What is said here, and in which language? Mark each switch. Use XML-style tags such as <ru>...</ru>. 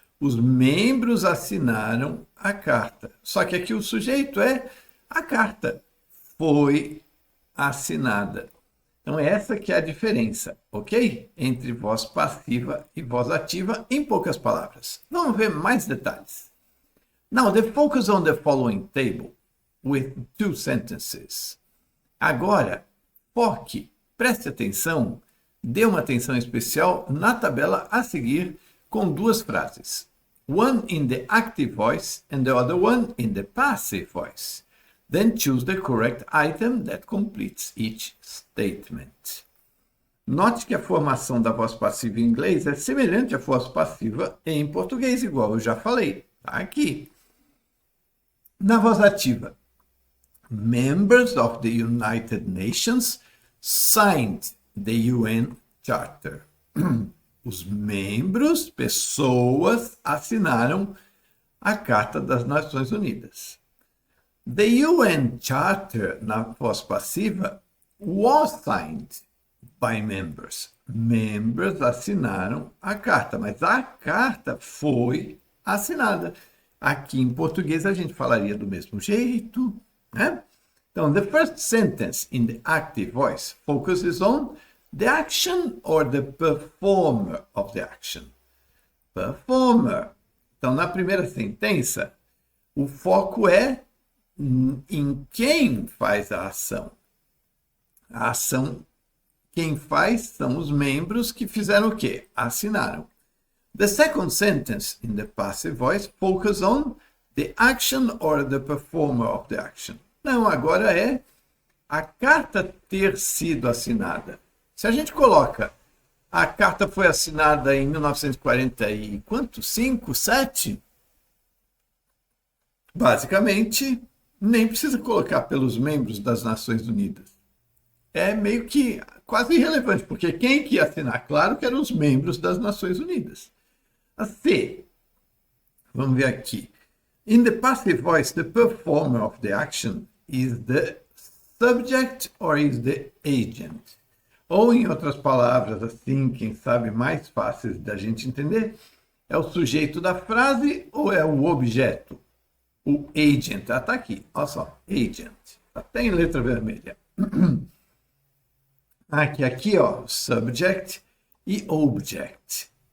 <pt>Os membros assinaram a carta. Só que aqui o sujeito é a carta foi assinada. Então, essa que é a diferença, ok? Entre voz passiva e voz ativa, em poucas palavras. Vamos ver mais detalhes.</pt> <en>Now, the focus on the following table with 2 sentences.</en> <pt>Agora, foque, preste atenção, dê uma atenção especial na tabela a seguir com 2 frases.</pt> <en>One in the active voice and the other one in the passive voice. Then choose the correct item that completes each statement.</en> <pt>Note que a formação da voz passiva em inglês é semelhante à voz passiva em português, igual eu já falei. Tá aqui. Na voz ativa,</pt> <en>members of the United Nations signed the UN Charter.</en> <pt>Os membros, pessoas, assinaram a Carta das Nações Unidas.</pt> <en>The UN Charter,</en> <pt>na voz passiva,</pt> <en>was signed by members.</en> <pt>Membros assinaram a carta, mas a carta foi assinada. Aqui em português a gente falaria do mesmo jeito, né? Então,</pt> <en>the first sentence in the active voice focuses on the action or the performer of the action. Performer.</en> <pt>Então, na primeira sentença, o foco é em quem faz a ação. A ação, quem faz são os membros que fizeram o quê? Assinaram.</pt> <en>The second sentence in the passive voice focuses on the action or the performer of the action.</en> <pt>Não, agora é a carta ter sido assinada. Se a gente coloca a carta foi assinada em 1940 e quanto? 5, 7? Basicamente, nem precisa colocar pelos membros das Nações Unidas. É meio que quase irrelevante, porque quem que ia assinar? Claro que eram os membros das Nações Unidas. A C. Vamos ver aqui.</pt> <en>In the passive voice, the performer of the action is the subject or is the agent.</en> <pt>Ou, em outras palavras, assim, quem sabe mais fáceis da gente entender, é o sujeito da frase ou é o objeto? O agent. Ah, tá aqui. Olha só. Agent. Até em letra vermelha. Aqui, ó. Subject e object.</pt>